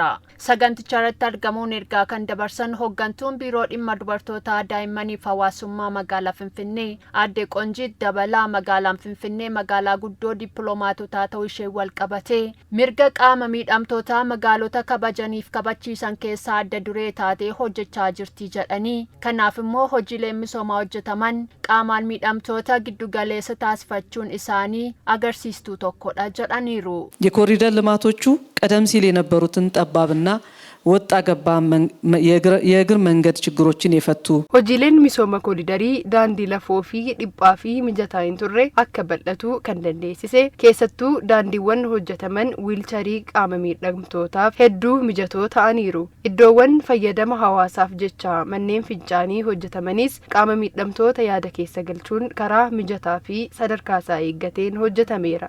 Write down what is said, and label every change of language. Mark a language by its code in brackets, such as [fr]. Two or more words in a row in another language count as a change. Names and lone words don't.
[om] Saganticha irratti argamuun ergaa kan dabarsan hooggantuun biiroo dhimma dubartootaa daa'immaniif hawaasummaa magaalaa Finfinnee aadde Qonjiit Dabalaa magaalaan Finfinnee magaalaa guddoo dippiloomaatotaa ta'uu ishee wal qabatee mirga qaama miidhamtootaa magaalota kabajaniif kabachiisan keessaa adda duree taatee hojjechaa jirti jedhanii kanaaf immoo hojiilee misoomaa hojjetaman qaamaan miidhamtoota giddugaleessa taasifachuun isaanii agarsiistuu tokkodha jedhaniiru. [am] የኮሪደር ልማቶቹ ቀደም ሲል የነበሩትን ጠባብና ወጣ ገባ የእግር መንገድ ችግሮችን የፈቱ [om] hojiileen misooma kooridarii daandii lafoo fi dhiphaa fi mijataa hin turre akka bal'atu kan dandeessise keessattuu daandiiwwan hojjetaman wiilcharii qaama miidhamtootaaf hedduu mijatoo ta'aniiru. Iddoowwan fayyadama hawaasaaf jecha manneen fincaanii hojjetamanis qaama miidhamtoota yaada keessa galchuun karaa mijataa fi sadarkaasaa eeggateen hojjetameera.